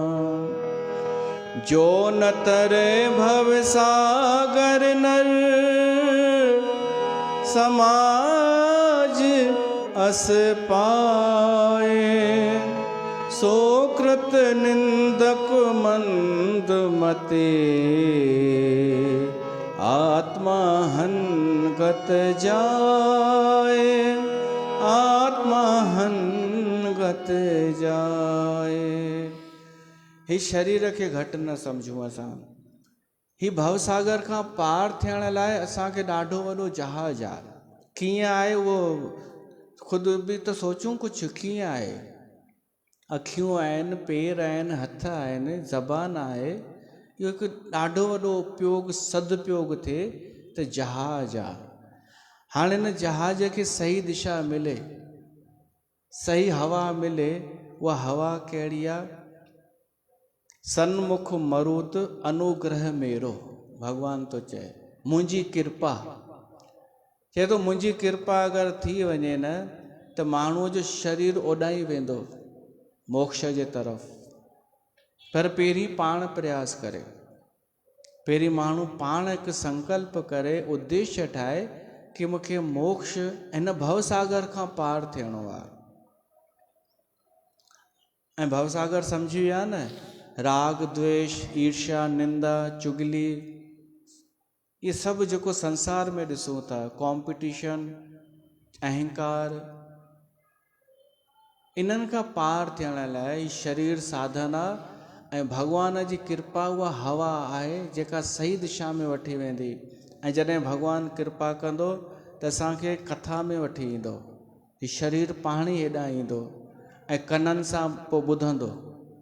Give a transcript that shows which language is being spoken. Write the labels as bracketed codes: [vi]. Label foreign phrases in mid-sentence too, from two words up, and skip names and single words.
[awa] जो न तरे भव सागर नर, समाज अस पाए, सो कृत निंदक मंद मते, आत्मा हन गत जाए, आत्मा हन गत जाए। [sd] ही शरीर खे घटि न सम्झूं असां। ही भवसागर खां पार थियण लाइ असांखे ॾाढो वॾो जहाज आहे। कीअं आहे उहो ख़ुदि बि त सोचूं कुझु, कीअं आहे? अखियूं आहिनि, पेर आहिनि, हथ आहिनि, ज़बान आहे। इहो हिकु ॾाढो वॾो उपयोग सदुपयोग थिए त जहाज आहे। हाणे हिन जहाज खे सही दिशा मिले, सही हवा मिले। उहा हवा कहिड़ी आहे? [awa] सन्मुख मरुत अनुग्रह मेरो। [sd] भगवान तो चए मुंहिंजी कृपा। चए तो मुंहिंजी कृपा अगरि थी वञे न त माण्हूअ जो शरीर ओॾाई वेंदो मोक्ष जे तरफ़। पर पहिरीं पाण प्रयास करे, पहिरीं माण्हू पाण हिकु संकल्प करे, उद्देश्य ठाहे कि मूंखे मोक्ष हिन भवसागर खां पार थियणो आहे। ऐं भवसागर सम्झी विया न? राग द्वेष ईर्ष्या निंदा चुगली, ये सभु जेको संसार में ॾिसूं था, कॉम्पिटिशन अहंकार, इन्हनि खां पार थियण लाइ शरीर साधन आहे। ऐं भगवान जी कृपा उहा हवा आहे जेका सही दिशा में वठी वेंदी। ऐं जॾहिं भगवान कृपा कंदो त असांखे कथा में वठी ईंदो, हीउ शरीर पाण ई हेॾां ईंदो ऐं कननि सां पोइ ॿुधंदो।